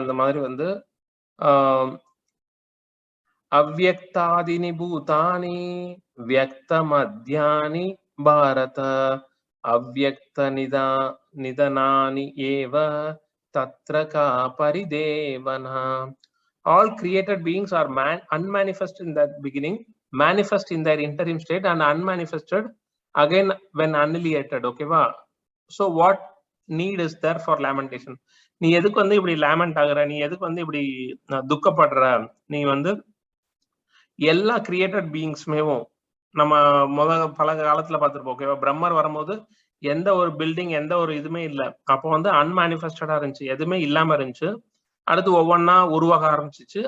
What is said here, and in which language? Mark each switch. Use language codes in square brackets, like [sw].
[ta] இந்த மாதிரி வந்து [sa] அவ்யக்தாதினி பூதானி வியக்த மத்யானி பாரத அவ்யக்த நிதனானி ஏவ தத்ர கா பரிதேவனா. [en] All created beings are unmanifest in that beginning, manifest in their interim state and unmanifested again when annihilated. ஓகேவா? So what need is there for lamentation? [ta] நீ எதுக்கு வந்து இப்படி லேமெண்ட் ஆகுற, நீ எதுக்கு வந்து இப்படி துக்கப்படுற, நீ வந்து எல்லா கிரியேட்டட் பீயிங்ஸ்மேவும் நம்ம பல காலத்துல பார்த்திருப்போம். ஓகேவா? பிரம்மர் வரும்போது எந்த ஒரு பில்டிங் எந்த ஒரு இதுவுமே இல்ல. அப்போ வந்து அன்மேனிஃபெஸ்டடா இருந்துச்சு. எதுவுமே இல்லாம இருந்துச்சு. அடுத்து ஒவ்வொன்னா உருவாக ஆரம்பிச்சிச்சு.